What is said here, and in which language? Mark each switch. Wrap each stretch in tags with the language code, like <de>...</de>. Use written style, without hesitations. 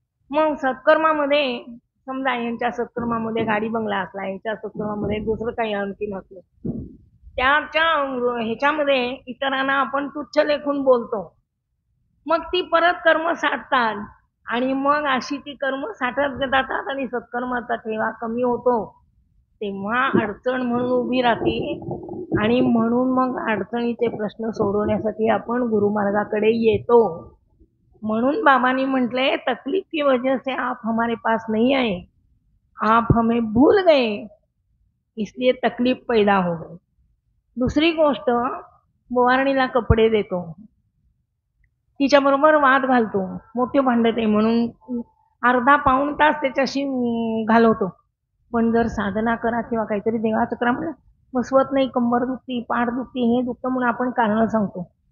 <mr>मग सत्कर्मामध्ये समजा यांच्या सत्कर्मामध्ये गाडी बंगला असला, यांच्या सत्कर्मामध्ये दुसरं काही आणखी नसलं, त्याच्या ह्याच्यामध्ये इतरांना आपण तुच्छ लेखून बोलतो, मग ती परत कर्म साठतात आणि मग अशी ती कर्म साठत जातात आणि सत्कर्माचा ठेवा कमी होतो. तेव्हा अडचण म्हणून उभी राहते आणि म्हणून मग अडचणीचे प्रश्न सोडवण्यासाठी आपण गुरुमार्गाकडे येतो.</mr> <hi>म्हणून बाबांनी म्हटले, तकलीफ की वजह से आप हमारे पास नहीं आए, आप हमें भूल गए इसलिए तकलीफ पैदा हो गई.</hi> <mr>दुसरी गोष्ट, बोवारणीला कपडे देतो, तिच्याबरोबर वाद घालतो, मोठे भांडते म्हणून अर्धा पाऊण तास त्याच्याशी घालवतो. पण जर साधना करा किंवा काहीतरी देवाचं करा म्हणलं, बसवत नाही, कंबर दुखती, पाठ दुखती, हे दुखतं म्हणून आपण कारणं सांगतो.</mr>